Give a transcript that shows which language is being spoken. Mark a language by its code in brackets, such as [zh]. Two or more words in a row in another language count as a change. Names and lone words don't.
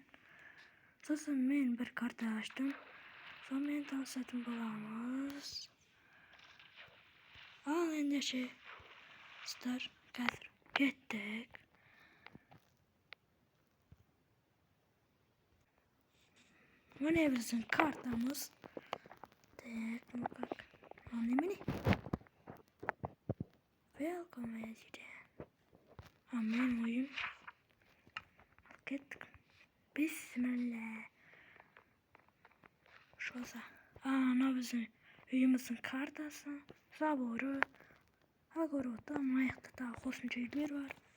[kk] Сосын мен бір карта аштым. Сонымен танысатын боламыз. Ал ендеше стар қазір кеттік. Міне біздің картамыз. [ru] Так, ну как? [kk] Ал немене? [en] Welcome editor. [kk] Мен ойым. Кеттік. Бисмилля. Шоса. Ана біздің үйіміздің картасы. Заборы. Огородта аяқта тағы қосымша үйлер бар.